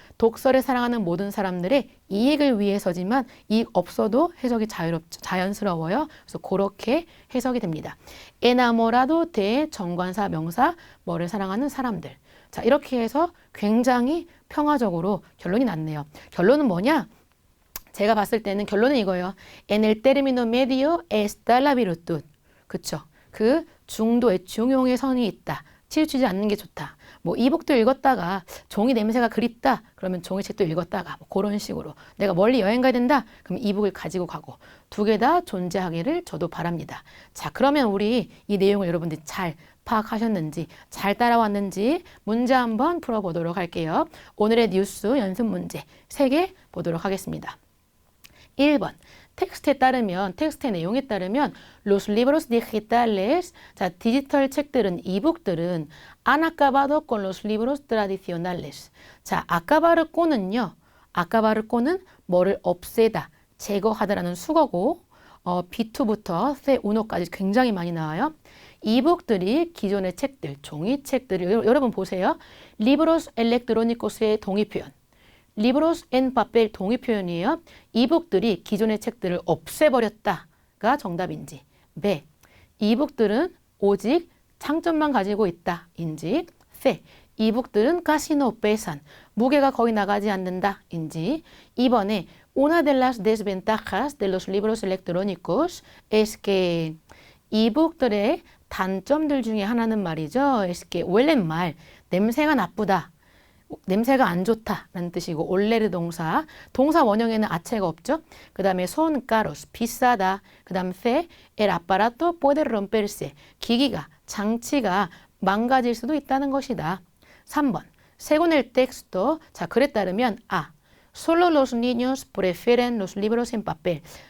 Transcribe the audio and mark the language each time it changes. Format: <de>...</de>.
<ko>독서를 사랑하는 모든 사람들의 이익을 위해서지만 이익 없어도 해석이 자연스러워요. 그래서 그렇게 해석이 됩니다.</ko> <es>enamorado de</es> <ko>정관사 명사 뭐를 사랑하는 사람들. 자, 이렇게 해서 굉장히 평화적으로 결론이 났네요. 결론은 뭐냐? 제가 봤을 때는 결론은 이거예요.</ko> <es>En el término medio está la virtud.</es> <ko>그쵸? 그 중도에 중용의 선이 있다. 치우치지 않는 게 좋다. 뭐 이북도 읽었다가 종이 냄새가 그립다. 그러면 종이책도 읽었다가 뭐 그런 식으로 내가 멀리 여행 가야 된다. 그럼 이북을 가지고 가고 두 개 다 존재하기를 저도 바랍니다. 자, 그러면 우리 이 내용을 여러분들이 잘 파악하셨는지 잘 따라왔는지 문제 한번 풀어보도록 할게요. 오늘의 뉴스 연습 문제 3개 보도록 하겠습니다.</ko> <es>1번 텍스트의 내용에 따르면 los libros digitales,</es> <ko>자, 디지털 책들은 이북들은</ko> <es>han acabado con los libros tradicionales.</es> <ko>자, acabar는요. acabar는 뭐를 없애다, 제거하다라는 수거고 B2부터 C, uno까지 굉장히 많이 나와요. 이북들이 기존의 책들, 종이책들을 여러분 보세요.</ko> <es>libros electrónicos</es> <ko>의 동의 표현.</ko> <es>libros en papel</es> <ko>동의 표현이에요. 이북들이 기존의 책들을 없애버렸다가 정답인지, B, 이북들은 오직 장점만 가지고 있다인지, C, 이북들은</ko> <es>casi no pesan,</es> <ko>무게가 거의 나가지 않는다인지, 2번에</ko> <es>una de las desventajas de los libros electrónicos es que</es> <ko>이북들의 단점들 중에 하나는 말이죠.</ko> <es>es que huelen mal,</es> <ko>냄새가 나쁘다. 냄새가 안 좋다라는 뜻이고 올레르 동사 원형에는 아체가 없죠. 그 다음에</ko> <es>son caros,</es> <ko>비싸다. 그 다음 C,</ko> <es>el aparato puede romperse,</es> <ko>기기가, 장치가 망가질 수도 있다는 것이다.</ko> <es>3번, según el texto,</es> <ko>자, 글에 따르면</ko> <es>solo los niños prefieren los libros en papel.</es>